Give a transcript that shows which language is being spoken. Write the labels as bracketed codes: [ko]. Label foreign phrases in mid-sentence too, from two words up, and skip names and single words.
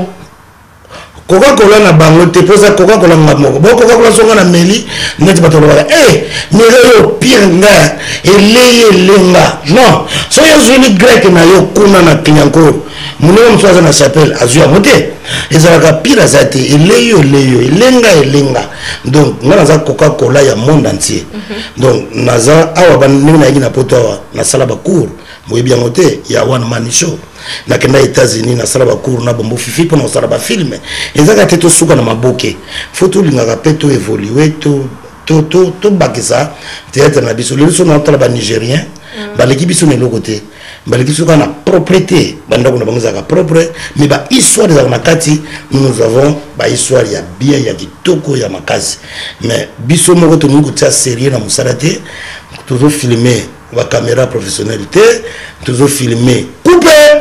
[ln] Coca-Cola na bango te posa Coca-Cola ngamoko bo Coca-Cola songa na meli neti bato loba mire yo pire nga elenga non so yo zuni grec na yo kuna na kinyankoro munene mtwaza na chapelle azuya mote ezalaka pire azate eleyo elenga donc nga naza Coca-Cola ya [fr] monde entier [ln] donc naza awa bandingi na yiki na poto awa na sala ba cours moyebi yango te ya [en] one man show [ln] nakenda États-Unis na sala ba cours na bombo fifi pona osala ba film ezaka te tosuka na maboke faut tolingaka pe to évoluer to bakisa théâtre na biso lelo so na tala ba nigérien baleki biso na eloko te baleki biso na propreté bandako na bango zaka [fr] propre mais [ln] ba histoire ezaka na kati [fr] nous avons [ln] ba histoire ya bien ya kitoko ya makasi mais biso moko tolingi kotia sérieux na mosala te tozo filmer ba [fr] caméra professionnalité [ln] tozo filmer coupe